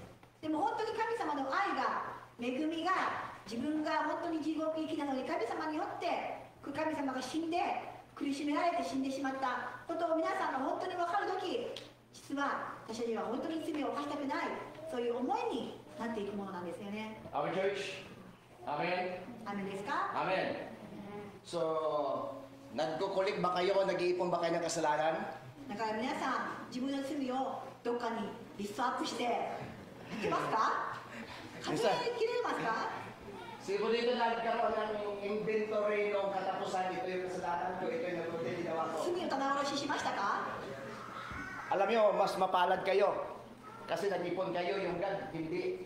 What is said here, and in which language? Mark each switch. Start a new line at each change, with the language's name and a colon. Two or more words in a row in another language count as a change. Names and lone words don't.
Japanese: でも本当に神様の愛が恵みが自分が本当に地獄行きなのに神様によって神様が死んで苦しめられて死んでしまったことを皆さんが本当に分かるとき、実は私たちは本当に罪を犯したくない、そういう思いになっていくものなんですよね。
English: Amen, church? Amen?
Japanese: アメンですか？
Filipino: Amen. So, nagkukulik ba kayo? Nag-iipon ba kayo ng kasalanan?
Japanese: だから皆さん自分の罪をどっかにリストアップしてやってますか？数えきれますか？
Filipino: Siguro dito nagkaroon ng inventory ng katapusan. Ito yung kasalanan ko, ito yung nabuti ginawa ko.
Japanese: 罪を棚卸ししましたか？
Filipino: Alam nyo, mas mapalad kayo. Kasi nag-ipon kayo, yung God, hindi.